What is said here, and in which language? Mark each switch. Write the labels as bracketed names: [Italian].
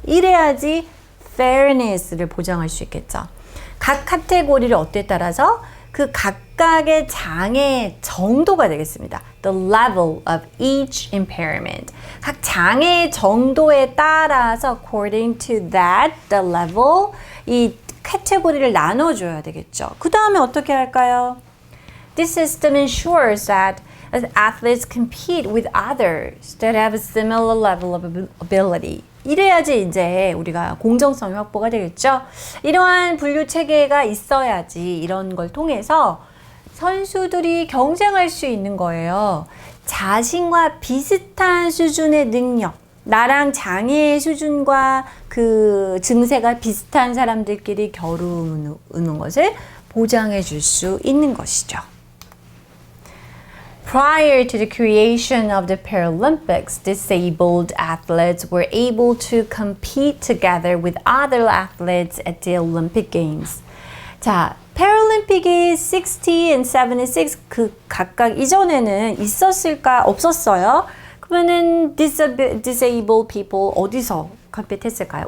[Korean] 이래야지 fairness를 보장할 수 있겠죠. 각 카테고리를 어때에 따라서 그 각각의 장애 정도가 되겠습니다. [English] The level of each impairment. [Korean] 각 장애 정도에 따라서 [English] according to that, the level, [Korean] 이 카테고리를 나눠줘야 되겠죠. 그 다음에 어떻게 할까요? [English] This system ensures that athletes compete with others that have a similar level of ability. [Korean] 이래야지 이제 우리가 공정성이 확보가 되겠죠. 이러한 분류 체계가 있어야지 이런 걸 통해서 선수들이 경쟁할 수 있는 거예요. 자신과 비슷한 수준의 능력, 나랑 장애의 수준과 그 증세가 비슷한 사람들끼리 겨루는 것을 보장해 줄 수 있는 것이죠. [English] Prior to the creation of the Paralympics, disabled athletes were able to compete together with other athletes at the Olympic Games. [Korean] 자, 패럴림픽이 60 and 76 그 각각 이전에는 있었을까? 없었어요. 그러면은 disabled people 어디서 compete 했을까요?